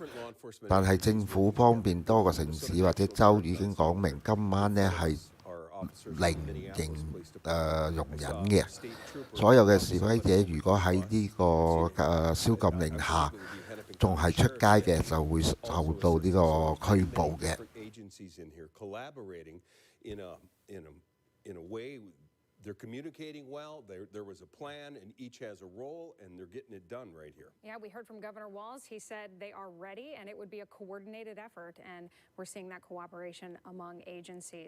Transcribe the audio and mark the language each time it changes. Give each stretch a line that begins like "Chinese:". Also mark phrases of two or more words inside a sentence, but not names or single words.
Cantonese: 但係政府方面多個城市或者州已經講明今晚呢係零容忍嘅。所有嘅示威者如果喺呢個宵禁令下仲係出街嘅，就會受到呢個拘捕嘅。
English: They're communicating well. There was a plan, and each has a role, and they're getting it done right here. Yeah, we heard from Governor Walz. He said they are ready, and it would be a coordinated effort, and we're seeing that cooperation among agencies.